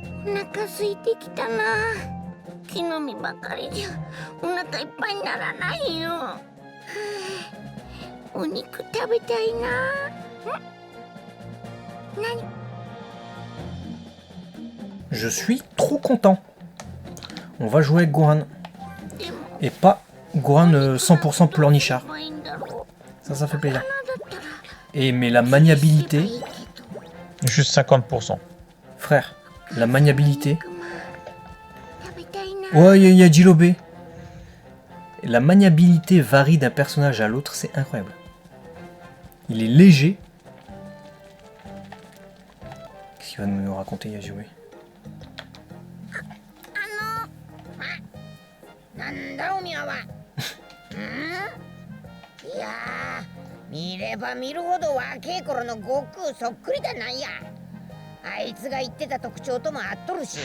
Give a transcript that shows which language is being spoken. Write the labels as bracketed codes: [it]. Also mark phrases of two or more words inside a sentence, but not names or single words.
[ja] 腹空いてきたな。木の実ばかりじゃお腹いっぱいにならないよ。はあ、お肉食べたいな。何？ [fr] Je suis trop content. On va jouer avec Gohan. Et pas Gohan 100% pleurnichard. Ça fait plaisir. Et mais la maniabilité... Juste 50%. Frère, la maniabilité... Ouais, il y a Jilobé. La maniabilité varie d'un personnage à l'autre, c'est incroyable. Il est léger. Qu'est-ce qu'il va nous raconter, Yajoué? [ja] なんだおみやは。いやー、見れば見るほど若い頃の悟空そっくりだなんや。あいつが言ってた特徴とも合っとるし。